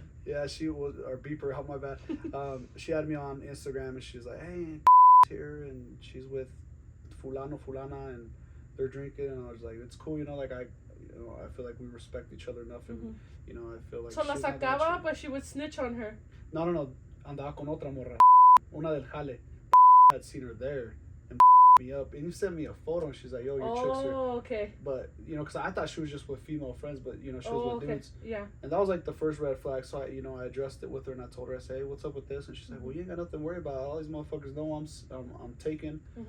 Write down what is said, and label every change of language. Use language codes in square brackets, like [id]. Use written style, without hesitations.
[en] Yeah, she was, or beep her out. My bad. She had me on Instagram, and she was like, "Hey, here," and she's with fulana, and they're drinking, and I was like, "It's cool, like I feel like we respect each other enough, and I feel like." So [es] la sacaba, [en] but she would snitch on her. [es] No, andaba con otra morra, una del jale. [en] Had seen her there and me up, and you sent me a photo, and she's like, "Yo, your chick's here." Oh, okay. But because I thought she was just with female friends, but she was with dudes. Yeah. And that was like the first red flag. So I addressed it with her, and I told her, I said, "Hey, what's up with this?" And she's like, "Well, you ain't got nothing to worry about. All these motherfuckers know I'm taken.